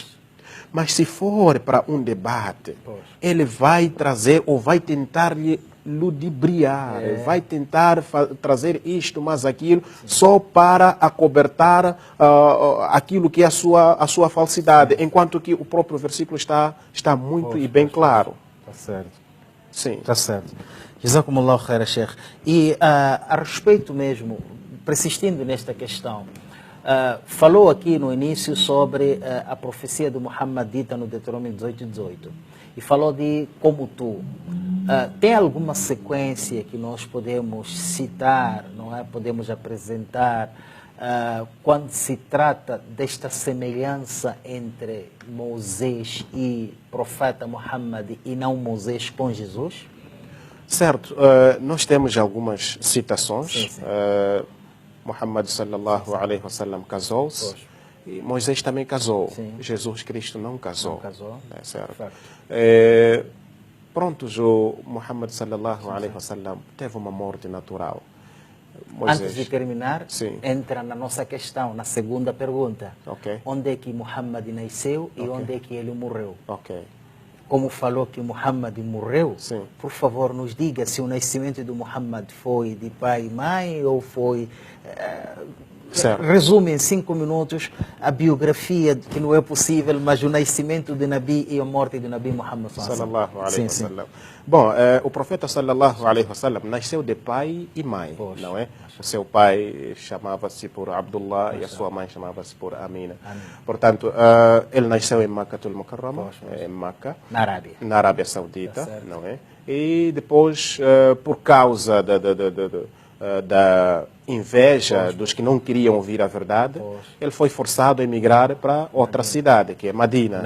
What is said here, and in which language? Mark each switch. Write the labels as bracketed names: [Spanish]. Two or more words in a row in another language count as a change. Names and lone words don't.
[Portuguese] Mas se for para um debate, ele vai trazer ou vai tentar lhe ludibriar, vai tentar trazer isto, mas aquilo, só para acobertar aquilo que é a sua falsidade, enquanto que o próprio versículo está muito e bem claro. Está certo. Sim. Está certo. [Arabic] جزاكم الله خيرا، شيخ. [Portuguese] E a respeito mesmo, persistindo nesta questão, falou aqui no início sobre a profecia de Muhammad dita no Deuteronômio 18:18 e falou de como tu. Tem alguma sequência que nós podemos citar, não é? Podemos apresentar quando se trata desta semelhança entre Moisés e profeta Muhammad e não Moisés com Jesus? Certo. Nós temos algumas citações. Sim. Muhammad [Arabic] صلى الله عليه وسلم [Portuguese] casou-se e Moisés também casou. Sim. Jesus Cristo não casou. Não casou. É certo. Certo. Prontos, o Muhammad [Arabic] صلى الله عليه وسلم [Portuguese] teve uma morte natural. Antes de terminar, Sim. entra na nossa questão, na segunda pergunta. Ok. Onde é que Muhammad nasceu e Ok. onde é que ele morreu? Ok. Como falou que Muhammad morreu, Sim. por favor, nos diga se o nascimento do Muhammad foi de pai e mãe ou foi... Certo. Resume em 5 minutos a biografia, que não é possível, mas o nascimento de Nabi e a morte de Nabi Muhammad [Arabic] صلى الله عليه [Portuguese] Sim, sim. wasallam. Bom, o profeta [Arabic] صلى الله عليه وسلم [Portuguese] nasceu de pai e mãe, Poxa. não é? O seu pai chamava-se por Abdullah e a sua mãe chamava-se por Amina. Portanto, ele nasceu em Makkatul Mukarrama, em Meca, Na Arábia. na Arábia Saudita, Tá certo. não é? E depois, por causa da inveja dos que não queriam ouvir a verdade, ele foi forçado a emigrar para outra cidade, que é Madina.